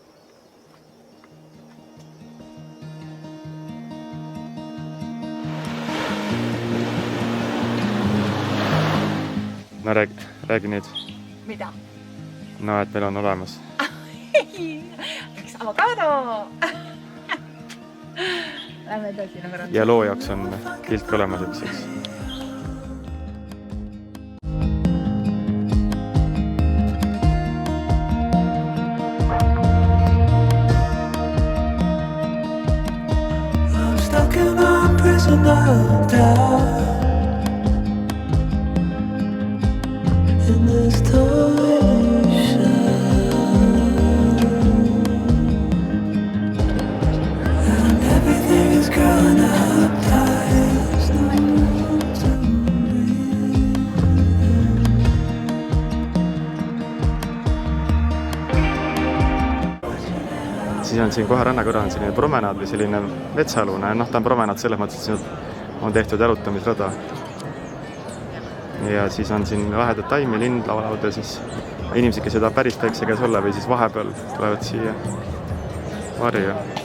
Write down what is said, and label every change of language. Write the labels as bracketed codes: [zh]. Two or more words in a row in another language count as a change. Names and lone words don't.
[et] No räägi nüüd. Mida? No, et meil on olemas. Üks avokado! Lähme edasi. Ja loo jaoks on pilt ka olemas, eks. [en] I'm stuck in a prison of doubt. In this delusion, and everything is growing up tight. [et] Siis on siin kohe ranna kõrval on selline promenaad või selline metsalune. Ta on promenaad selles mõttes, et siin on tehtud jalutamisrada. Ja siis on siin vahedad taimi, lind laulavad ja siis inimesed, kes ei taha päris päikse käes olla või siis vahepeal tulevad siia varju.